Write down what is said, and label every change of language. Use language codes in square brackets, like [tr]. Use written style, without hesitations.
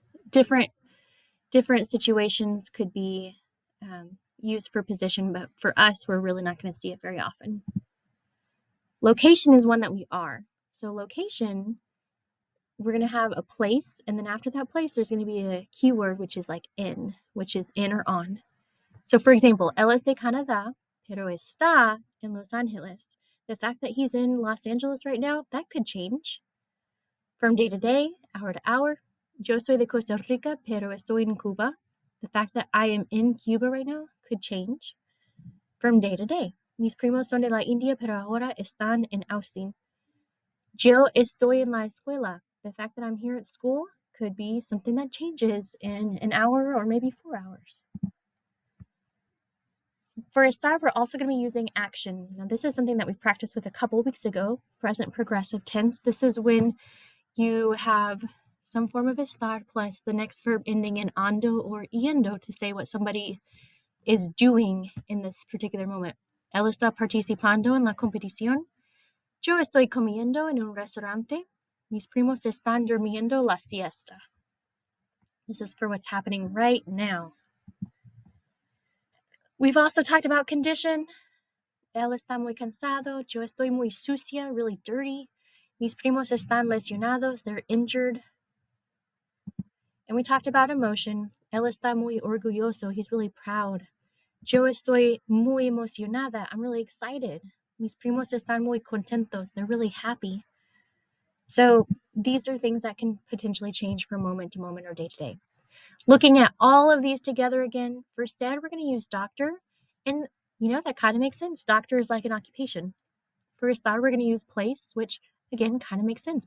[en] Different situations could be used for position, but for us, we're really not going to see it very often. Location is one that we are. So location, we're going to have a place, and then after that place, there's going to be a keyword, which is like in, which is in or on. So for example, [es] él es de Canadá, pero está en Los Angeles. [en] The fact that he's in Los Angeles right now, that could change from day to day, hour to hour. [es] Yo soy de Costa Rica, pero estoy en Cuba. [en] The fact that I am in Cuba right now could change from day to day. [es] Mis primos son de la India, pero ahora están en Austin. Yo estoy en la escuela. [en] The fact that I'm here at school could be something that changes in an hour or maybe 4 hours. For estar, we're also going to be using action. Now, this is something that we practiced with a couple weeks ago, present progressive tense. This is when you have some form of estar plus the next verb ending in ando or yendo to say what somebody is doing in this particular moment. [es] Él está participando en la competición. Yo estoy comiendo en un restaurante. Mis primos están durmiendo la siesta. [en] This is for what's happening right now. We've also talked about condition. [es] Él está muy cansado. Yo estoy muy sucia, [en] really dirty. [es] Mis primos están lesionados. [en] They're injured. And we talked about emotion. [es] Él está muy orgulloso. [en] He's really proud. [es] Yo estoy muy emocionada. [en] I'm really excited. [es] Mis primos están muy contentos. [en] They're really happy. So these are things that can potentially change from moment to moment or day to day. Looking at all of these together again, for instead, we're going to use doctor. And, that kind of makes sense. Doctor is like an occupation. For estar, we're going to use place, which, again, kind of makes sense.